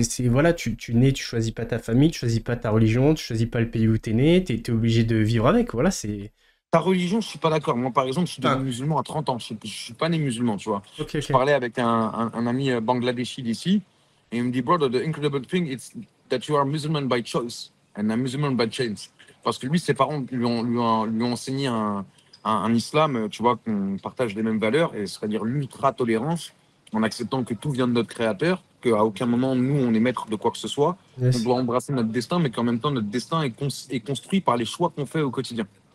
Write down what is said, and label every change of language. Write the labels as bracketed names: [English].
[French] Voilà, tu nais, tu choisis pas ta famille, tu choisis pas ta religion, tu choisis pas le pays où t'es né, t'es obligé de vivre avec. Voilà, c'est. Ta religion, je suis pas d'accord. Moi, par exemple, je suis devenu Ah, musulman à 30 ans. Je suis pas né musulman, tu vois. ok, Je ok. parlais avec un ami bangladeshi d'ici, et il me dit, [English] brother, the incredible thing, that you are musulman by choice and a musulman by chance. [French] Parce que lui, ses parents lui ont enseigné un islam, tu vois, qu'on partage les mêmes valeurs, et c'est-à-dire l'ultra-tolérance, en acceptant que tout vient de notre créateur, qu'à aucun moment, nous, on est maître de quoi que ce soit. [English] Yes. [French] On doit embrasser notre destin, mais qu'en même temps, notre destin est construit par les choix qu'on fait au quotidien.